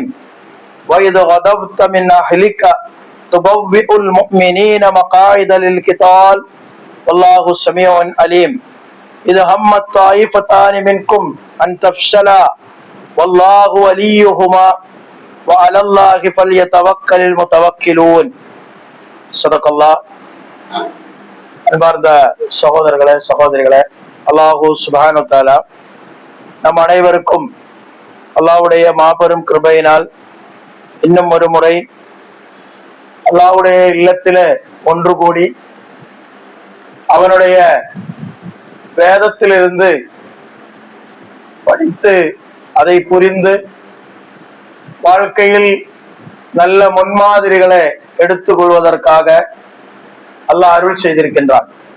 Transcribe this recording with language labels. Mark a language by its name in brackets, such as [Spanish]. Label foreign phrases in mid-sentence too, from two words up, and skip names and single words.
[Arabic] وإذ غدوت من أهلك تبوئ المؤمنين مقاعد للقتال والله سميع عليم. إذا همت طائفتان منكم أن تفشلا والله وليهما وعلى الله فليتوكل المتوكلون. صدق الله. [Tamil] அன்பார்ந்த சகோதரர்களே சகோதரிகளே, [Arabic] الله سبحانه وتعالى [Tamil] நம் அனைவருக்கும் அல்லாஹ்வுடைய மாபெரும் கிருபையினால் இன்னும் ஒரு முறை அல்லாஹ்வுடைய இல்லத்திலே ஒன்று கூடி அவனுடைய வேதத்திலிருந்து படித்து அதை புரிந்து வாழ்க்கையில் நல்ல முன்மாதிரிகளை எடுத்துக் கொள்வதற்காக அல்லாஹ் அருள் செய்திருக்கின்றான்.